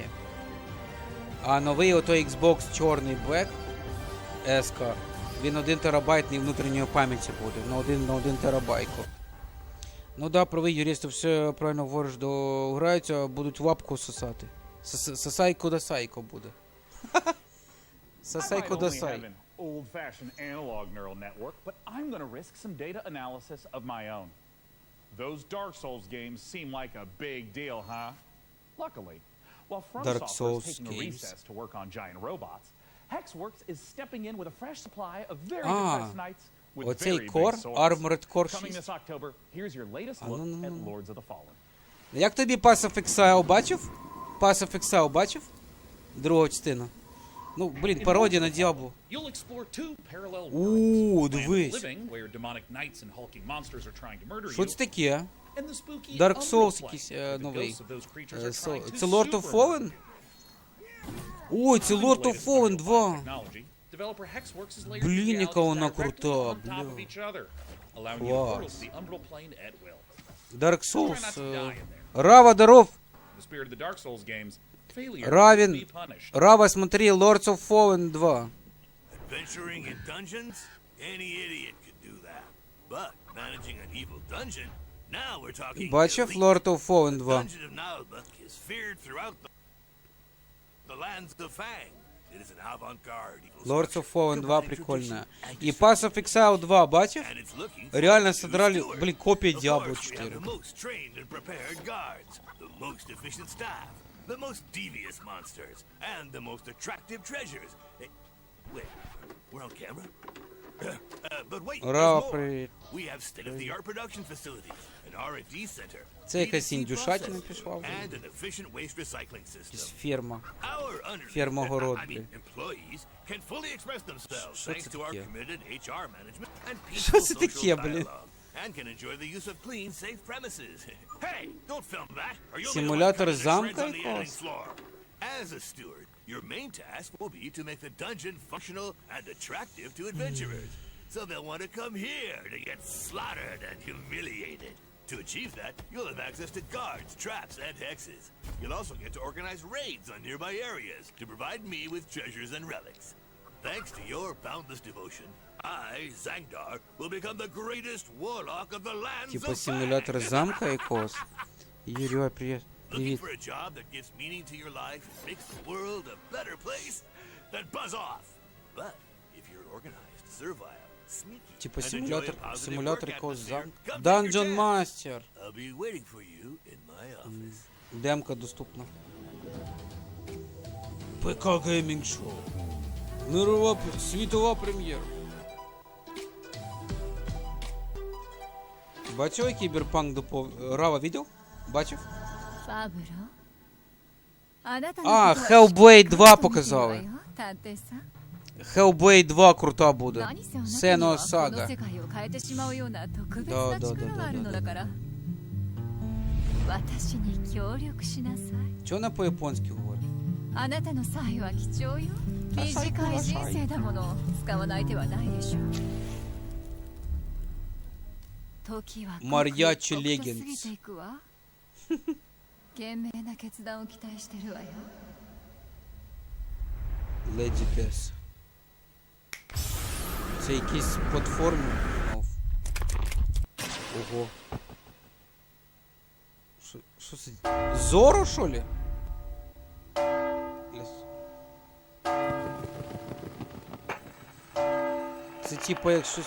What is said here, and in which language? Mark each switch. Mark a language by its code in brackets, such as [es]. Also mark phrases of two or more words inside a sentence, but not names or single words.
[uk] А новий отой Xbox чорний Black S-ка, він 1 терабайтний внутрішньої пам'яті буде, на 1 терабайку. Ну да, правий юрист, все правильно говориш, дограються, будуть лапку сосати. Сосайко-досайко буде. Сосайко-досай. [en] Old-fashioned analog neural network, but I'm going to risk some data analysis of my own. Those Dark Souls games seem like a big deal, huh? Luckily, while From Software is taking a recess to work on giant robots, Hexworks is stepping in with a fresh supply of very depressed knights with very big swords. Armored Core 6. Coming this October, here's your latest look at Lords of the Fallen. [uk] Як тобі Pass of Exile бачив? Pass of Exile бачив? Другу частину. Ну, блін, пародія на Діабло. Дивись. Що це таке? Dark Souls якийсь новий. Це Lord of Fallen? Ой, це Lord of Fallen 2. Блін, яка вона крута, бля. Клас. Dark Souls. [ru] Рава, здоров. Равен, Рава, смотри, [uk] Lords of Fallen 2. [en] Adventuring in dungeons? Any idiot could do that. But managing an evil dungeon? Now we're talking. [uk] Бачив Lord of Fallen 2? [en] the lands of Fang. It is an avant-garde evil Lords of structure, Fallen 2 combining [ru] прикольная. [en] tradition and [uk] И Pass of Exile 2, бачив? [en] and it's looking [ru] Реально [en] forward to [ru] содрали, [en] Stewart. [ru] блин, копия Of Diablo [en] course, we have [ru] 4. [en] the most trained and prepared guards, the most efficient staff, the most devious monsters, and the most attractive treasures. Hey, wait, we're on camera? But wait, there's [ru] Ура, [en] more. [ru] привет. [en] We have state-of-the-art production facilities, an R&D center, [uk] Це якась [en] B2C [uk] індюшатина [en] processing, [uk] пішла вже. [en] and an efficient waste recycling system. [uk] Якась ферма. [en] Our underlings, [uk] Ферма-город, [en] I mean, [uk] блін. [en] employees, can fully express themselves [uk] Що [en] thanks [uk] це [en] to our [uk] таке? [en] committed HR management and [uk] Що [en] peaceful [uk] це [en] social [uk] таке, блін? [en] dialogue, and can enjoy the use of clean, safe premises. Hey, don't film that, or you'll [uk] Симулятор [en] be the one cutting [uk] замка [en] the shreds on the editing [uk] якогось? [en] floor. As a steward, your main task will be to make the dungeon functional and attractive to adventurers. So they'll want to come here to get slaughtered and humiliated. To achieve that, you'll have access to guards, traps, and hexes. You'll also get to organize raids on nearby areas to provide me with treasures and relics. Thanks to your boundless devotion, I, Zangdar, will become the greatest warlock of the lands [uk] Типа [en] of [uk] симулятор [en] Fang. [uk] замка якогось. Юрій, привіт. [en] Looking [uk] Привіт. [en] for a job that gives meaning to your life and makes the world a better place? Then buzz off. But if you're organized, servile, sneaky, [uk] Типа [en] and enjoy [uk] симулятор, [en] a positive [uk] симулятор [en] work [uk] якогось [en] atmosphere, [uk] замка. [en] come take your Dungeon chance. Master. I'll be waiting for you in my office. [uk] Демка доступна. ПК Геймінг Шоу. Мирова світова прем'єра. Бачив Кіберпанк Рава відео? Бачив? [ja] ファブロあなた [uk] А, [ja] のことは [uk] Hellblade 2 [ja] 見てるわ [uk] показали. [ja] よ探偵さん [uk] Hellblade 2 крута буде. [ja] 何せあなたに [uk] Сено [ja] はこの [uk] Сага. [ja] 世界を変えてしまうような特別なだだだだ力があるのだから私に協力しなさい [uk] Чого вона по-японськи говорить? [ja] あなたの才は貴重よあ最高短いだ人生だもの使わない手はないでしょう時は刻一刻と過ぎていくわ賢明な決断を期待してるわよ [uk] Леді Дес. Це якісь платформи. Ого. Що це? Зоро, що ли? Це типа як щось.